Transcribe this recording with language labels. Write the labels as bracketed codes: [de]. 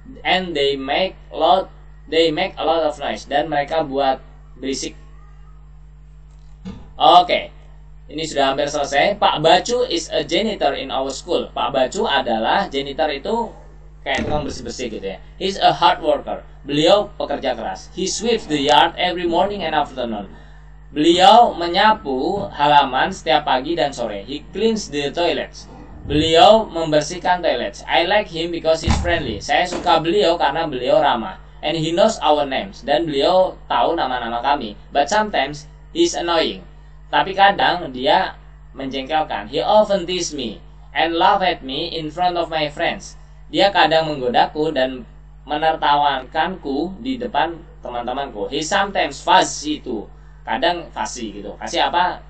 [en] And they make a lot of noise. [id] Dan mereka buat berisik. Oke, ini sudah hampir selesai. [en] Pak Bacu is a janitor in our school. [id] Pak Bacu adalah janitor, itu kayak tukang bersih-bersih gitu ya. [en] He's a hard worker. [id] Beliau pekerja keras. [en] He sweeps the yard every morning and afternoon. [id] Beliau menyapu halaman setiap pagi dan sore. [en] He cleans the toilets. [id] Beliau membersihkan toilet. [en] I like him because he's friendly. [id] Saya suka beliau karena beliau ramah. [en] And he knows our names. [id] Dan beliau tahu nama-nama kami. [en] But sometimes he's annoying. [id] Tapi kadang dia menjengkelkan. [en] He often tease me and laugh at me in front of my friends. [id] Dia kadang menggodaku dan menertawakanku di depan teman-temanku. [en] He sometimes fussy too. [id] Kadang fussy gitu. Fussy apa?